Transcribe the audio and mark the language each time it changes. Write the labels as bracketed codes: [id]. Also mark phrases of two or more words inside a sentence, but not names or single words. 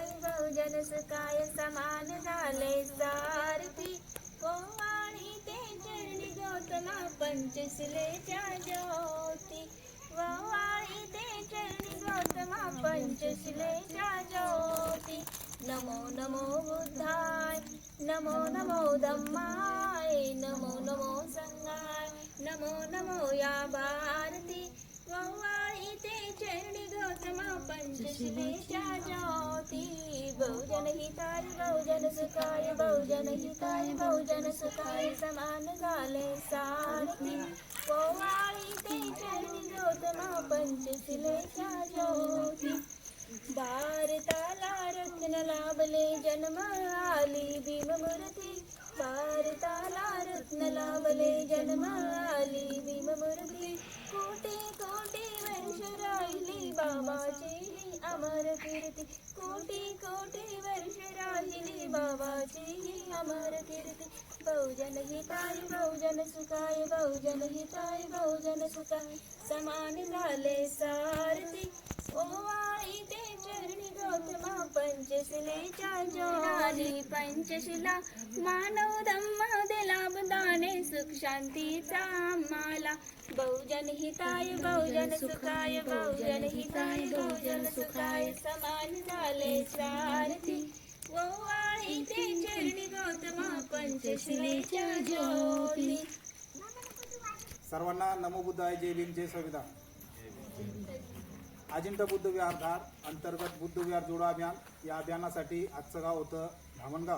[pi] बहुजन सुखाय, [mr] समान झाले सारथी, ओवाळी ते चरणी गौतमा पंचशिलेच्या ज्योती, ओवाळी ते चरणी गौतमा पंचशिलेच्या ज्योती. [pi] नमो नमो बुद्धाय, नमो नमो धम्माय, नमो नमो संघाय, [mr] नमो नमो या भारती, ओवाळी ते चरणी गौतमा पंचशिलेच्या ज्योती. [pi] बहुजन हिताय बहुजन सुखाय, बहुजन हिताय बहुजन सुखाय, [mr] समान झाले सारथी, ओवाळी ते चरणी गौतमा पंचशिलेच्या ज्योती. भारताला रत्न लाभले जन्म आली भीममूर्ती, भारताला रत्न लाभले जन्म आली भीममूर्ती, कोटी कोटी वर्ष राहिली बाबाची अमर कीर्ती, कोटी कोटी वर्ष राहिली बाबाची अमर कीर्ती. [pi] बहुजन हिताय बहुजन सुखाय, बहुजन हिताय बहुजन सुखाय, [mr] समान झाले सारथी, ओवाळी ते चरणी गौतमा पंचशिलेच्या ज्योती. पंचशिला मानव धम्म दिला बदाने, सुख शांतीचा आम्हाला, [pi] बहुजन हिताय बहुजन सुखाय, बहुजन हिताय बहुजन सुखाय, [mr] समान झाले सारथी, ओवाळी ते चरणी गौतमा पंचशिलेच्या ज्योती. सर्वांना [pi] नमो बुद्धाय, [mr] जय भीम, जय संविधान. अजिंठा बुद्ध विहार धार अंतर्गत बुद्ध विहार जोडो अभियान या अभियानासाठी आजचं गाव होतं धामणगाव.